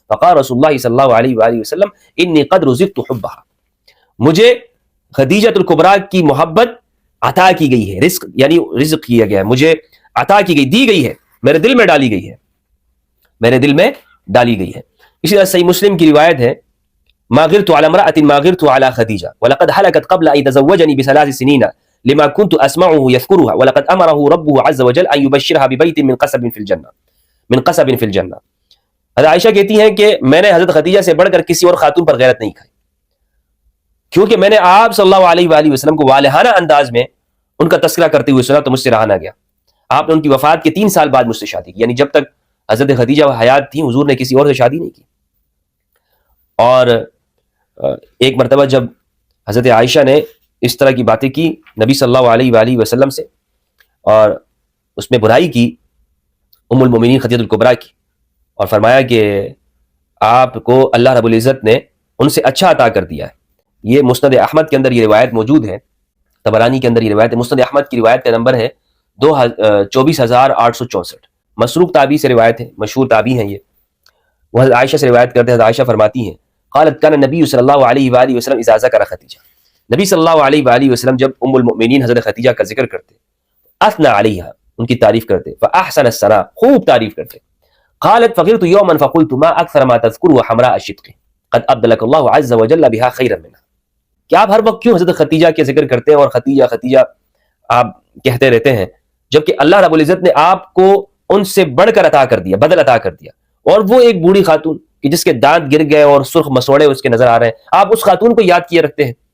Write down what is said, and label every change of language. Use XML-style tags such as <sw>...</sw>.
<ar>فقال رسول اللہ صلی اللہ علیہ وآلہ وسلم انی قد رزقت حبها،</ar> <ur>مجھے خدیجہ الکبریٰ کی محبت عطا کی گئی ہے. رزق یعنی رزق کیا گیا ہے، مجھے عطا کی گئی، دی گئی ہے، میرے دل میں ڈالی گئی ہے، میرے دل میں ڈالی گئی ہے. اسی طرح صحیح مسلم کی روایت ہے</ur> <ar>ما غرت على امرأة ما غرت على خدیجہ ولقد هلكت قبل ان تزوجني بثلاث سنين لما كنت اسمعه يذكرها ولقد امره ربه عز وجل ان يبشرها ببيت من قصب في الجنة.</ar> <ur>حضرت عائشہ کہتی ہیں کہ میں نے حضرت خدیجہ سے بڑھ کر کسی اور خاتون پر غیرت نہیں کھائی، کیونکہ میں نے آپ صلی اللہ علیہ وآلہ وسلم کو والہانہ انداز میں ان کا تذکرہ کرتے ہوئے سنا تو مجھ سے رہا نہ گیا. آپ نے ان کی وفات کے 3 سال بعد مجھ سے شادی کی، یعنی جب تک حضرت خدیجہ حیات تھیں حضور نے کسی اور سے شادی نہیں کی. اور ایک مرتبہ جب حضرت عائشہ نے اس طرح کی باتیں کی نبی صلی اللہ علیہ وآلہ وسلم سے اور اس میں برائی کی ام المؤمنین خدیجہ الکبریٰ کی، اور فرمایا کہ آپ کو اللہ رب العزت نے ان سے اچھا عطا کر دیا ہے. یہ مسند احمد کے اندر یہ روایت موجود ہے، طبرانی کے اندر یہ روایت ہے. مسند احمد کی روایت کا نمبر ہے 24,864. مسروق تابعی سے روایت ہے، مشہور تابعی ہیں یہ. وہ حضرت عائشہ سے روایت کرتے ہیں. حضرت عائشہ فرماتی ہیں</ur> <ar>قالت کان النبی صلی اللہ علیہ وآلہ وسلم اذا ذکر خدیجہ،</ar> <ur>نبی صلی اللہ علیہ وآلہ وسلم جب ام المؤمنین حضرت خدیجہ کا ذکر کرتے،</ur> <ar>اثنى علیہا،</ar> <ur>ان کی تعریف کرتے،</ur> <ar>فاحسن الثناء،</ar> <ur>خوب تعریف کرتے.</ur> <ar>قالت فغرت یوما فقلت ما اکثر ما تذکر حمراء الشدق قد ابدلک اللہ عز وجل بها خیرا منها.</ar> <ur>کہ آپ ہر وقت کیوں حضرت خدیجہ کے ذکر کرتے ہیں اور خدیجہ آپ کہتے رہتے ہیں، جبکہ اللہ رب العزت نے آپ کو ان سے بڑھ کر عطا کر دیا، بدل عطا کر دیا. اور وہ ایک بوڑھی خاتون کہ جس کے دانت گر گئے اور سرخ مسوڑے اس کے نظر آ رہے ہیں، آپ اس خاتون کو یاد کیے رکھتے ہیں.</ur>